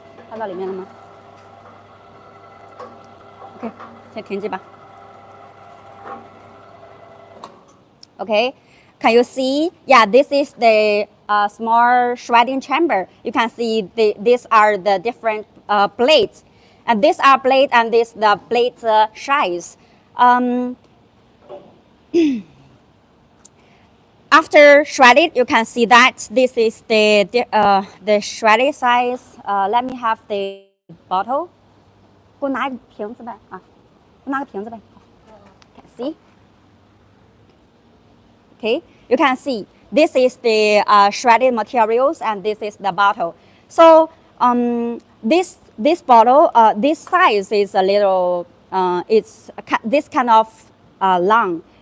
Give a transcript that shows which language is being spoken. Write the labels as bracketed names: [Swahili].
[Chinese] 拍到里面了吗 ？OK， 先停机吧。 [English] Okay, can you see? Yeah, this is the small shredding chamber. You can see these are the different blades, and these are blade, and this the blade size. After shredded, you can see that this is the shredded size. Let me have the bottle. [Chinese] 给我拿一个瓶子呗啊，给我拿个瓶子呗。 [English] Can see? Okay, you can see this is the shredded materials, and this is the bottle. So this bottle, this size is a little, it's this kind of long.